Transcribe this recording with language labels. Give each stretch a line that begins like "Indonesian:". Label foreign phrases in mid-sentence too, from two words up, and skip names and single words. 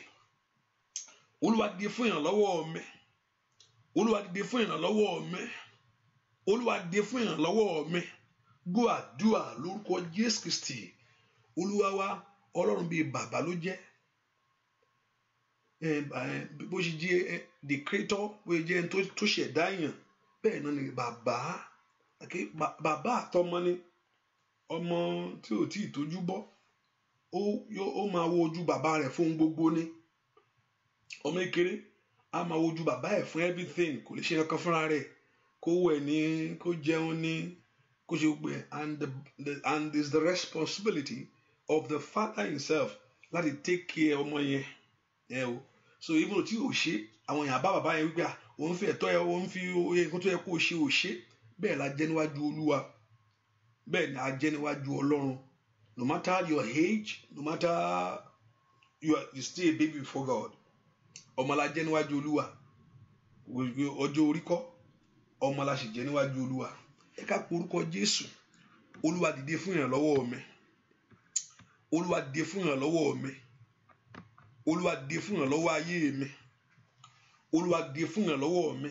Yoruba: Olúwa dìde fún ìrànlọ́wọ́ mi. Olúwa dìde fún ìrànlọ́wọ́ mi. Olúwa dìde fún ìrànlọ́wọ́ mi. Gbọ́ àdúrà lórúkọ Jésù Kristi. Olúwa wa Ọlọ́run bíi bàbá ló jẹ́. Bó ṣe jẹ́
English: the creator,
Yoruba: bó ṣe jẹ́ tó ṣẹ̀dá èèyàn, bẹ́ẹ̀ náà ni bàbá àtọmọ ni. Ọmọ tí ò tí ì tójú bọ́ ó máa wo ojú bàbá rẹ̀ fún gbogbo ni. Ọmọ kékeré a máa wo ojú bàbá ẹ̀ fún everything, kò lè ṣe kankan fúnra rẹ̀, kó wẹ̀ ní, kó jẹun ní, kó ṣe gbẹ.
English: And it's the responsibility of the father himself láti take care
Yoruba: ọmọ yẹn.
English: So even
Yoruba: tí o ṣe àwọn èèyàn bá bàbá yẹn wípé òun fi ẹ̀tọ́ yẹ, òun fi nǹkan tó yẹ kó ṣe ò ṣe. Bẹ́ẹ̀ la jẹ́ níwájú Olúwa, bẹ́ẹ̀ ni a jẹ́ níwájú Ọlọ́run.
English: No matter your age, no matter you still a baby before God.
Yoruba: Ọmọ la jẹ́ níwájú Olúwa. Ọjọ́ orí kọ́, ọmọ la sì jẹ́ níwájú Olúwa. Ẹ ká porúkọ Jésù. Olúwa dìde fún ìrànlọ́wọ́ mi. Olúwa dìde fún ìrànlọ́wọ́ mi. Olúwa dìde fún ìrànlọ́wọ́ ayé mi. Olúwa dìde fún ìrànlọ́wọ́ mi.